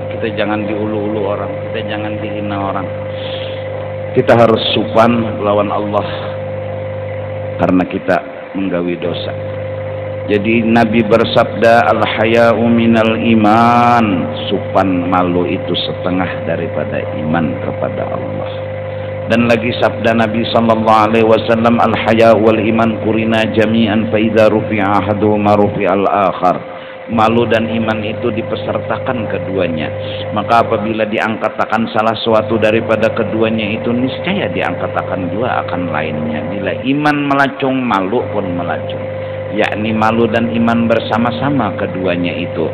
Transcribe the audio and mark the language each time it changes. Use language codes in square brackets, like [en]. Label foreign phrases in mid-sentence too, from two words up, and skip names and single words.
[bjn] Kita jangan diulu-ulu orang, kita jangan dihina orang. Kita harus supan lawan Allah karena kita menggawi dosa. [id] Jadi Nabi bersabda [ar] الحياء من الإيمان. [id] Supan malu itu setengah daripada iman kepada Allah. Dan lagi sabda Nabi [ar] صلى الله عليه وسلم الحياء والإيمان قرنا جميعا فإذا رفع أحدهما رفع الآخر. [id] Malu dan iman itu dipesertakan keduanya, maka apabila diangkatakan salah suatu daripada keduanya itu, niscaya diangkatakan juga akan lainnya. Bila iman melacung, malu pun melacung, yakni malu dan iman bersama-sama keduanya itu.